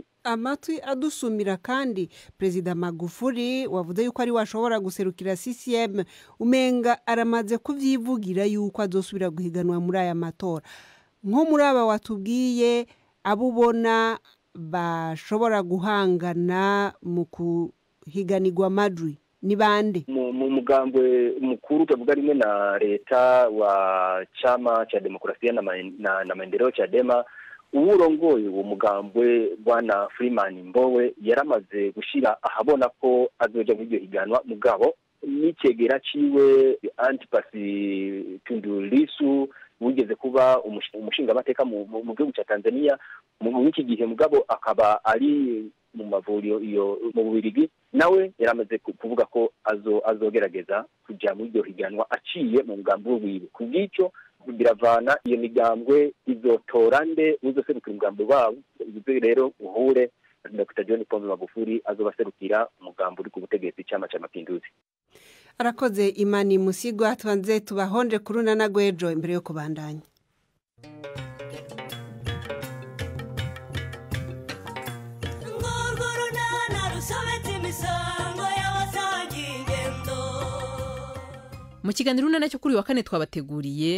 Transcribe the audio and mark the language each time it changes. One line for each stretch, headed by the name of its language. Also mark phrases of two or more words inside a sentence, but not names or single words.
Rundi: Amatwi adusumira kandi President Magufuli wavuze yuko ari washobora guserukira CCM umenga aramaze kuvyivugira yuko azosubira guhiganwa muri aya matora. Nko muri aba watubwiye abubona bashobora guhangana mu kuhiganirwa amajwi ni bande? Mu mugambwe mukuru utavuga rimwe na leta wa chama cha demokrasia na maendeleo Chadema urongoye uwo mugambwe bwana Freeman Mbowe yaramaze gushira ahabona ko azoja mu iryo higanwa mugabo n'icegera ciwe Antipasi Tundu Lissu wigeze kuba umushinga amateka mu gihugu cya Tanzania mu iki gihe mugabo akaba ari mu mavuriro iyo mu Bubiligi nawe yaramaze kuvuga ko azogerageza kuja mu iryo higanwa aciye mu mugambwe wiwe kubwico biravana iyo migambwe izotora nde uzoserukira umugambwe wabo rero uhure Dr. John Pombe Magufuli azobaserukira umugambwe uri ku butegetsi chama cha mapinduzi. Arakoze Imani Musigwa twanze tubahonje kuruna na gwejo imbere yo kubandanya. Mu kiganiro nacyo kuri wa kane twabateguriye